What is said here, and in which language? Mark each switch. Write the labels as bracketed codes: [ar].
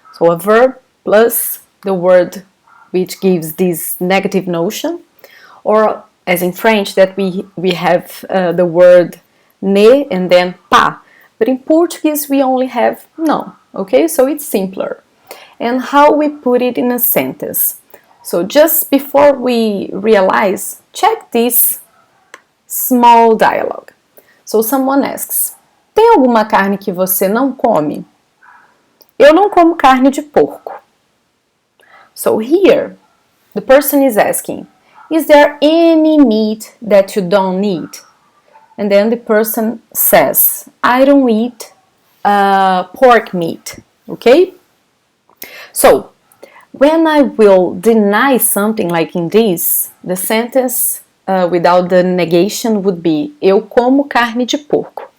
[en] So a verb plus the word which gives this negative notion, or as in French that we have the word ne and then pas, but in Portuguese we only have não, okay? So it's simpler. And how we put it in a sentence. So just before we realize, check this small dialogue. So someone asks, [pt] tem alguma carne que você não come? Eu não como carne de porco. [en] So here, the person is asking, is there any meat that you don't eat? And then the person says, I don't eat pork meat, okay? So, when I will deny something like in this, the sentence without the negation would be, [pt] eu como carne de porco.